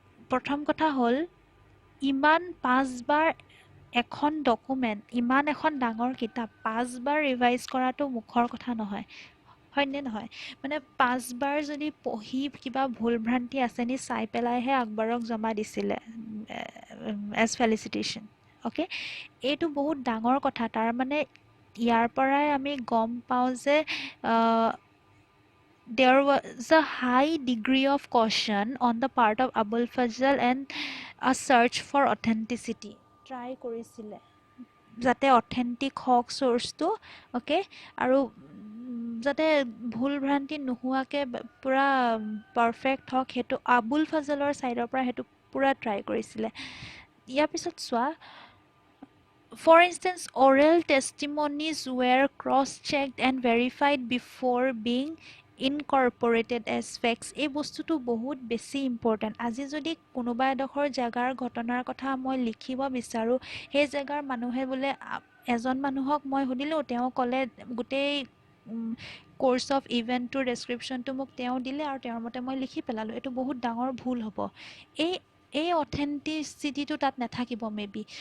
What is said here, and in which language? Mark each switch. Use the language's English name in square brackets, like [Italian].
[Assamese] প্ৰথম কথা হ'ল ইমান 5 বাৰ এখন ডকুমেণ্ট ইমান এখন ডাঙৰ কিতাপ 5 বাৰ ৰিভাইজ কৰাটো মুখৰ কথা নহয় হয়নে নহয় মানে 5 বাৰ যদি পঢ়ি কিবা ভুল ভ্ৰান্তি আছে নি চাই পেলাইহে আকবৰক জমা দিছিলে এজ ফেলিচিটেশ্যন অ'কে এইটো বহুত ডাঙৰ কথা তাৰ মানে ইয়াৰ পৰাই আমি গম পাওঁ যে [English] there was a high degree of caution on the part of Abul Fazl and a search for authenticity. [Assamese] Try কৰিছিলে যাতে অথেণ্টিক হওক চ'ৰ্চটো অ'কে আৰু যাতে ভুল ভ্ৰান্তি নোহোৱাকৈ পূৰা পাৰফেক্ট হওক সেইটো আবুল ফাজলৰ ছাইডৰ পৰা সেইটো পূৰা ট্ৰাই কৰিছিলে। ইয়াৰ পিছত চোৱা, [English] for instance, oral testimonies were cross-checked and verified before being incorporated as facts. [Assamese] এই বস্তুটো বহুত বেছি ইম্পৰ্টেণ্ট। আজি যদি কোনোবা এডোখৰ জেগাৰ ঘটনাৰ কথা মই লিখিব বিচাৰোঁ, সেই জেগাৰ মানুহে বোলে এজন মানুহক মই সুধিলোঁ, তেওঁ ক'লে গোটেই কোৰ্চ অফ ইভেণ্টটোৰ ডেছক্ৰিপশ্যনটো মোক তেওঁ দিলে আৰু তেওঁৰ মতে মই লিখি পেলালোঁ। এইটো বহুত ডাঙৰ ভুল হ'ব। এই অথেণ্টিচিটিটো তাত নাথাকিব মেবি।